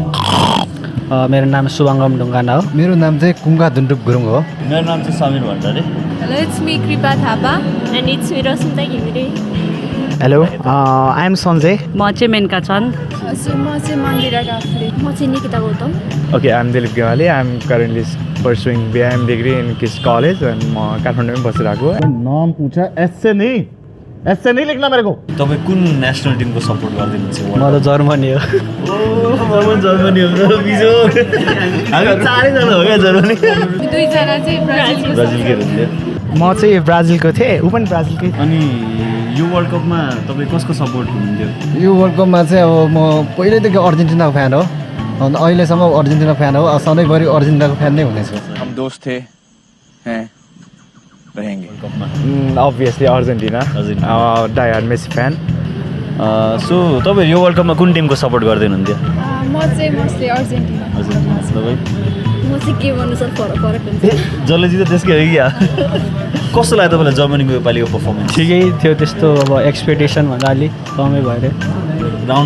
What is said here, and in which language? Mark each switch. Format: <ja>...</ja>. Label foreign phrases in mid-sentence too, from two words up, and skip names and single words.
<ne>मेरो नाम शुभाङ्गम ढुङ्गाना हो मेरो नाम चाहिँ कुङ्गा दुन्डुप गुरुङ हो मेरो नाम चाहिँ समीर भण्डारी</ne> <en>Hello it's me Kripa Thapa and it's me Rasunta Ghimire Hello I am Sanjay म चाहिँ मेनका चन्द म चाहिँ मन्दिरा काफ्ले म चाहिँ निकिता गौतम Okay, I'm Dilip Gewali. I'm currently pursuing BIM degree in KIS College and</en> <ne>म काठमाडौँमै बसिरहेको</ne> <hi>नाम पूछा ऐसे नहीं लिखना मेरे को</hi> <ne>तपाईँ कुन नेसनल टिमको सपोर्ट गरिदिनुहुन्छ म त जर्मनी हो जर्मनी हो बिजो हामी चारैजना हो क्या जर्मनी दुईजना चाहिँ ब्राजिलकै हुन्थ्यो म चाहिँ ब्राजिलको थिएँ ऊ पनि ब्राजिलकै अनि यो वर्ल्ड कपमा तपाईँ कसको सपोर्ट हुनुहुन्थ्यो यो वर्ल्ड कपमा चाहिँ अब म पहिल्यैदेखि अर्जेन्टिनाको फ्यान हो अन्त अहिलेसम्म अर्जेन्टिना फ्यान हो सधैँभरि अर्जेन्टिनाको फ्यान नै हुनेछु</ne> <hi>हम दोस्त थे हैं रहेंगे</hi> <en>obviously Argentina. Die hard Messi fan.</en> <ne>सो तपाईँ यो वर्ल्ड कपमा कुन टिमको सपोर्ट गर्दै हुनुहुन्थ्यो म चाहिँ मोस्टली अर्जेन्टिना तपाईँ म चाहिँ के भन्नु सर फरक फरक हुन्छ जसले जित्यो त्यसकै हो क्या कस्तो लाग्यो तपाईँलाई जर्मनीको योपालिको पर्फर्मेन्स ठिकै थियो त्यस्तो अब एक्सपेक्टेसन भन्दा अलिक कमै भएर राउन्ड</ne>